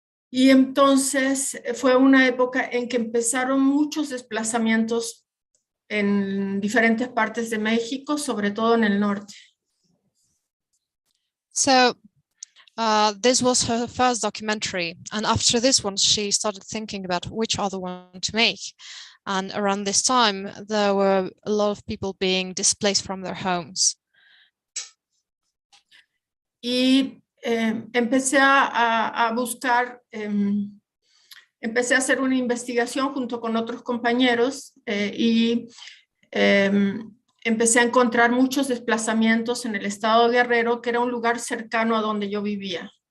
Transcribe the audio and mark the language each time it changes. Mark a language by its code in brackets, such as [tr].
[es] Y entonces fue una época en que empezaron muchos desplazamientos en diferentes partes de México, sobre todo en el norte. [en] So this was her first documentary, and after this one she started thinking about which other one to make. And around this time there were a lot of people being displaced from their homes. [es] Y empecé a buscar, empecé a hacer una investigación junto con otros compañeros y empecé a encontrar muchos desplazamientos en el estado de Guerrero, que era un lugar cercano a donde yo vivía.